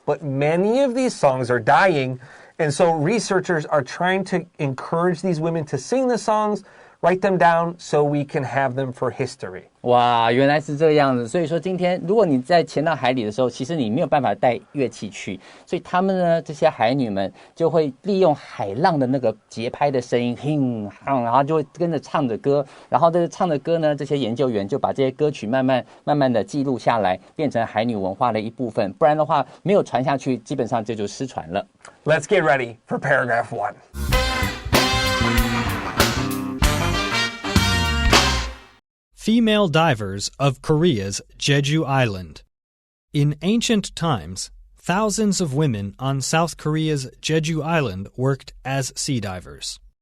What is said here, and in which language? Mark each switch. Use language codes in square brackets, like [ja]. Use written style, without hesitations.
[en] But many of these songs are dying, and so researchers are trying to encourage these women to sing the songs, write them down so we can have them for history. [zh] 哇，原来是这个样子。所以说今天如果你在潜到海里的时候，其实你没有办法带乐器去，所以他们呢这些海女们就会利用海浪的那个节拍的声音，然后就会跟着唱着歌，然后这个唱着歌呢，这些研究员就把这些歌曲慢慢的记录下来，变成海女文化的一部分。不然的话没有传下去，基本上这就失传了。 [en] Let's get ready for paragraph 1.Female divers of Korea's Jeju Island. In ancient times, thousands of women on South Korea's Jeju Island worked as sea divers.